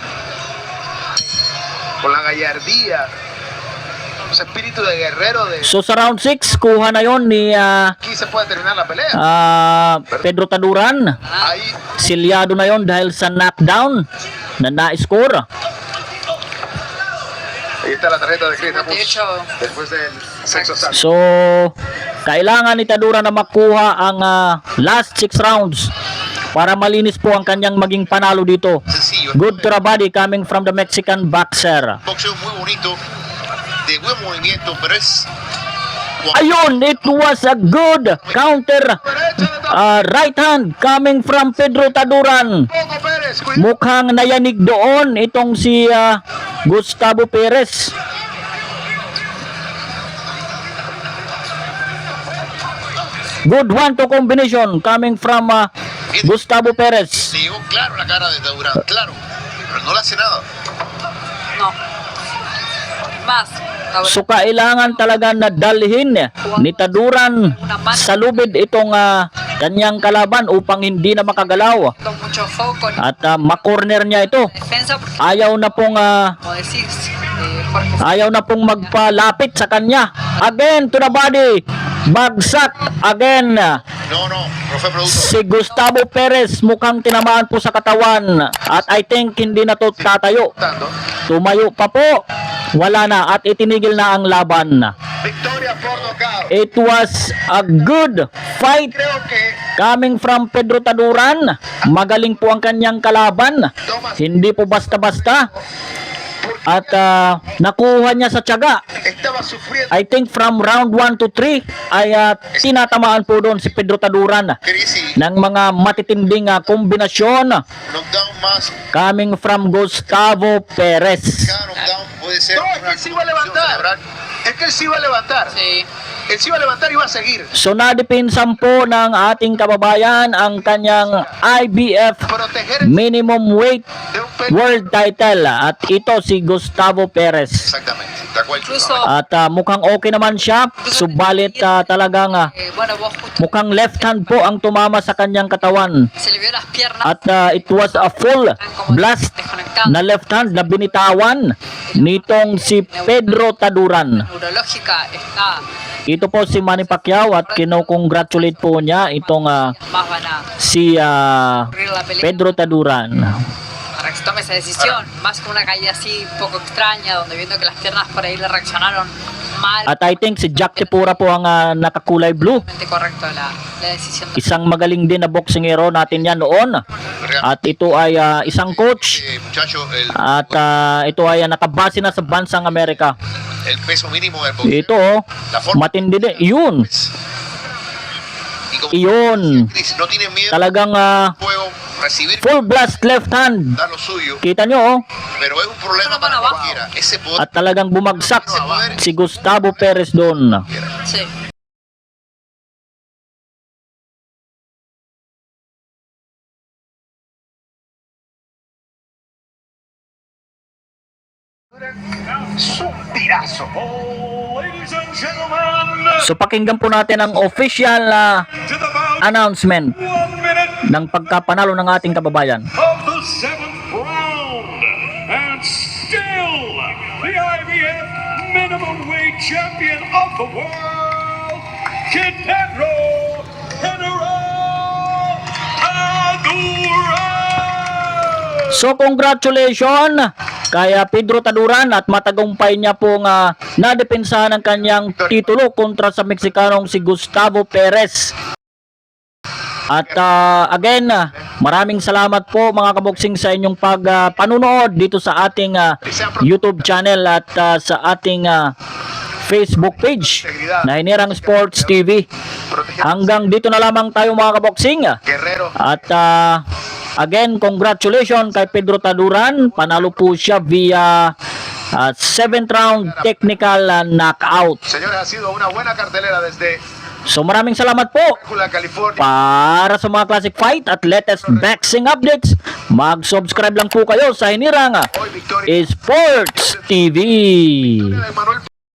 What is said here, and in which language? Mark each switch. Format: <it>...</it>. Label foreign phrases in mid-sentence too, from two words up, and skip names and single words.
<es>Con la gallardía, ese espíritu de guerrero de</es> <tl>So sa round 6, kuha na yon ni</tl> <es>aquí se puede terminar la pelea.</es> <tl>Pedro Taduran.</tl> <es>Ahí</es> <tl>Silyado na yon dahil sa knockdown na na-score.</tl> <es>ahí está la tarjeta de Chris Ramos 58. después del sexo salto. So, kailangan ni Taduran na makuha ang last 6 rounds para malinis po ang kanyang maging panalo dito. Sencillo.</es> <en>Good to the body coming from the Mexican boxer.</en> <es>Boxeo muy bonito, de buen movimiento, pero es...</es> <tl>Ayun,</tl> <en>it was a good counter right hand coming from Pedro Taduran.</en> <es>Poco Pérez, cuidado.</es> <tl>Mukhang nayanig doon itong si Gustavo Perez.</tl> <en>Good one-two combination coming from Gustavo Perez.</en> <es>Le llegó claro la cara de Taduran, claro, pero no le hace nada. No. Más.</es> <tl>So kailangan talaga na dalhin ni Taduran sa lubid itong kanyang kalaban upang hindi na makagalaw.</tl> <es>Mucho foco en</es> <tl>At makorner niya ito.</tl> <es>la defensa porque,</es> <tl>Ayaw na pong</tl> <es>como decís, Jorge,</es> <tl>ayaw na pong magpalapit sa kanya.</tl> <en>Again to the body.</en> <tl>Bagsak</tl> <en>again.</en> <es>No, no fue producto.</es> <tl>Si Gustavo Perez mukhang tinamaan po sa katawan. At</tl> <en>I think</en> <tl>hindi na to tatayo.</tl> <es>Tanto.</es> <tl>Tumayo pa po. Wala na at itinigil na ang laban.</tl> <es>Victoria por nocaut.</es> <en>It was a good fight</en> <es>Creo que</es> <en>coming from Pedro Taduran.</en> <tl>Magaling po ang kanyang kalaban. Hindi po basta-basta. At nakuha niya sa tiyaga.</tl> <es>estaba sufriendo.</es> <en>I think from round 1 to 3</en> <tl>ay tinatamaan po doon si Pedro Taduran</tl> <es>Crisi,</es> <tl>ng mga matitinding kombinasyon</tl> <es>knockdown más,</es> <en>coming from Gustavo Perez.</en> <es>cada knockdown puede ser No, es que él se iba a levantar. Es que él se iba a levantar. sí. Él se iba a levantar y iba a seguir.</es> <tl>So nadipinsan po ng ating kababayan ang kanyang IBF</tl> <es>Proteger</es> <en>minimum weight</en> <es>de un</es> <en>world title</en> <tl>at ito si Gustavo Perez.</tl> <es>exactamente, tal cual. Incluso,</es> <tl>At mukhang okay naman siya, subalit talagang</tl> <es>bueno, vos justo</es> <tl>mukhang</tl> <en>left hand</en> <tl>po ang tumama sa kanyang katawan.</tl> <es>se le vio las piernas</es> <en>At it was a full blast na left hand</en> <tl>na binitawan nitong si</tl> <en>Pedro Taduran.</en> <es>neurológica está</es> <tl>Ito po si Manny Pacquiao at kinocongratulate po niya itong</tl> <es>más van a si ocurrir la pelea</es> <tl>Pedro Taduran.</tl> <es>para que se tome esa decisión, más que una caída así un poco extraña, donde viendo que las piernas por ahí le reaccionaron mal,</es> <tl>At</tl> <en>I think</en> <tl>si Jack Tipura po ang nakakulay blue.</tl> <es>correcto la decisión de</es> <tl>Isang magaling din na boksingero natin yan noon. At ito ay isang coach.</tl> <es>Muchacho,</es> <tl>At ito ay nakabase na sa bansang Amerika.</tl> <es>el peso mínimo del boxeo.</es> <tl>Ito matindi din. Yun.</tl> <es>Y como</es> <tl>Iyon.</tl> <es>Chris no tiene miedo</es> <tl>Talagang</tl> <es>juego, recibir,</es> <en>full blast left hand.</en> <es>dar lo suyo,</es> <tl>Kita nyo</tl> <es>pero es un problema para cualquiera. Ese poder</es> <tl>At talagang bumagsak si Gustavo Perez doon.</tl> <es>sí. Es un tirazo.</es> <tl>So pakinggan po natin ang</tl> <en>official announcement</en> <tl>ng pagkapanalo ng ating kababayan.</tl> <en>Of the 7th round, and still the IBF minimum weight champion of the world, Kid Pedro Taduran.</en> <tl>So congratulations kay Pedro Taduran at matagumpay niya pong nadepensahan ang kanyang titulo kontra sa Meksikanong si Gustavo Perez. At again, maraming salamat po mga kaboksing sa inyong panunood dito sa ating YouTube channel at sa ating Facebook page na Hinirang Sports TV. Hanggang dito na lamang tayo mga kaboksing.</tl> <es>Guerrero.</es> <tl>At</tl> <en>Again, congratulations</en> <tl>kay Pedro Taduran. Panalo po siya via</tl> <en>7th round technical knockout.</en> <es>Señores, ha sido una buena cartelera desde</es> <tl>So maraming salamat po.</tl> <es>California.</es> <tl>Para sa mga</tl> <en>classic fight</en> <tl>at</tl> <en>latest boxing updates,</en> <tl>mag-subscribe lang po kayo sa Hinirang</tl> <es>Hoy, victoria</es> <tl>Sports TV.</tl> <es>de Manuel</es>